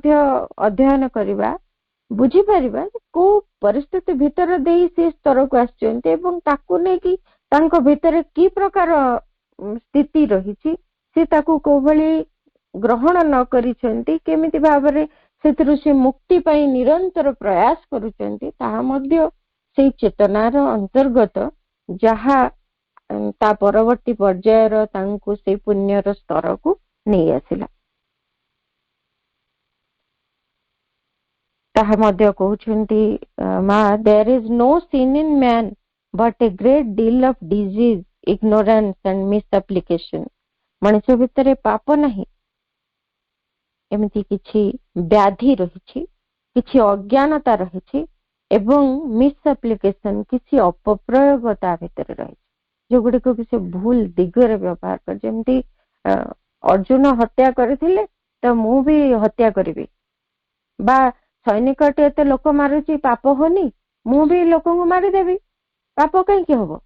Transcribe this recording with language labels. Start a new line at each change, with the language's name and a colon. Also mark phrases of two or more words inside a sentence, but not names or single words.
Odia: ମଧ୍ୟ ଅଧ୍ୟୟନ କରିବା, ବୁଝିପାରିବା କୋଉ ପରିସ୍ଥିତି ଭିତରେ ଦେଇ ସେ ସ୍ତରକୁ ଆସିଛନ୍ତି ଏବଂ ତାକୁ ନେଇକି ତାଙ୍କ ଭିତରେ କି ପ୍ରକାର ସ୍ଥିତି ରହିଛି, ସେ ତାକୁ କୋଉଭଳି ଗ୍ରହଣ ନ କରିଛନ୍ତି, କେମିତି ଭାବରେ ସେଥିରୁ ସେ ମୁକ୍ତି ପାଇଁ ନିରନ୍ତର ପ୍ରୟାସ କରୁଛନ୍ତି, ତାହା ମଧ୍ୟ ସେଇ ଚେତନାର ଅନ୍ତର୍ଗତ, ଯାହା ତା ପରବର୍ତ୍ତୀ ପର୍ଯ୍ୟାୟର ତାଙ୍କୁ ସେଇ ପୁଣ୍ୟର ସ୍ତରକୁ ନେଇ ଆସିଲା। ତାହା ମଧ୍ୟ କହୁଛନ୍ତି ମା,
English: there is no sin in man but a great deal of disease, ignorance and misapplication।
Odia: ମଣିଷ ଭିତରେ ପାପ ନାହିଁ, ଏମିତି କିଛି ବ୍ୟାଧି ରହିଛି, କିଛି ଅଜ୍ଞାନତା ରହିଛି ଏବଂ ମିସ୍ଆପ୍ଲିକେସନ, କିଛି ଅପପ୍ରୟୋଗ ତା ଭିତରେ ରହିଛି, ଯୋଉଗୁଡିକ କି ସେ ଭୁଲ ଦିଗରେ ବ୍ୟବହାର କରି, ଯେମିତି ଅର୍ଜୁନ ହତ୍ୟା କରିଥିଲେ ତ ମୁଁ ବି ହତ୍ୟା କରିବି, ବା ସୈନିକଟି ଏତେ ଲୋକ ମାରୁଛି ପାପ ହଉନି, ମୁଁ ବି ଲୋକଙ୍କୁ ମାରିଦେବି, ପାପ କାହିଁକି ହବ?